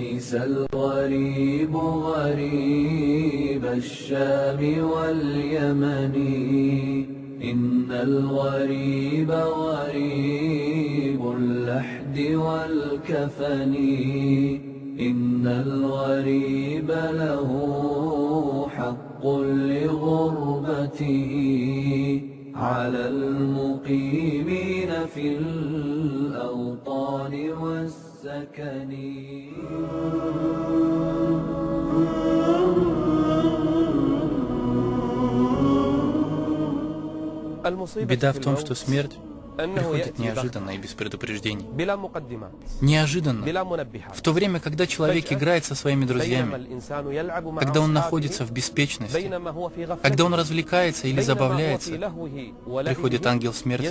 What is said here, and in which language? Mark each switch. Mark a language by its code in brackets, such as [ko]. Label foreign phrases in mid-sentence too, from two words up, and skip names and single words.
[ar] ليس الغريب غريب الشام واليمن إن الغريب غريب اللحد والكفن إن الغريب له حق لغربته على المقيمين في الأوطان والسكن. [ru] Беда в том, что смерть приходит неожиданно и без предупреждений. Неожиданно, в то время, когда человек играет со своими друзьями, когда он находится в беспечности, когда он развлекается или забавляется, приходит ангел смерти.